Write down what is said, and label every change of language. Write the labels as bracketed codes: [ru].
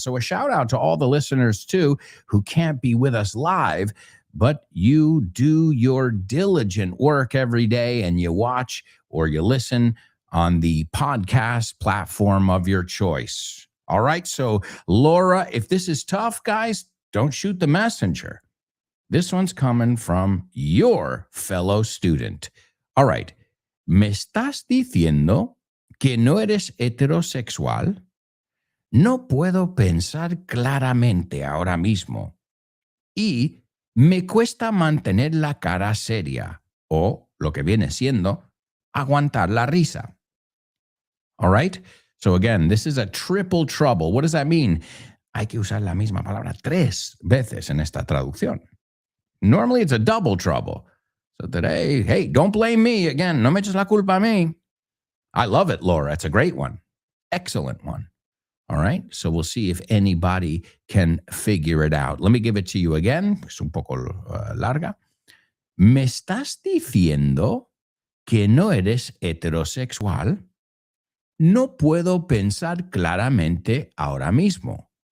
[en] So a shout out to all the listeners, too, who can't be with us live, but you do your diligent work every day and you watch or you listen on the podcast platform of your choice. All right, so Laura, if this is tough, guys, don't shoot the messenger. This one's coming from your fellow student. [es] All right, ¿me estás diciendo que no eres heterosexual? No puedo pensar claramente ahora mismo. Y me cuesta mantener la cara seria, o lo que viene siendo, aguantar la risa. All right? [en] So again, this is a triple trouble. What does that mean? [es] Hay que usar la misma palabra 3 veces en esta traducción. [en] Normally it's a double trouble. So today, hey, don't blame me. [es] Again, no me eches la culpa a mí. [en] I love it, Laura. It's a great one. Excellent one. All right. So we'll see if anybody can figure it out. Let me give it to you again. [es] Es un poco larga. ¿Me estás diciendo que no eres heterosexual? No puedo pensar claramente ahora mismo.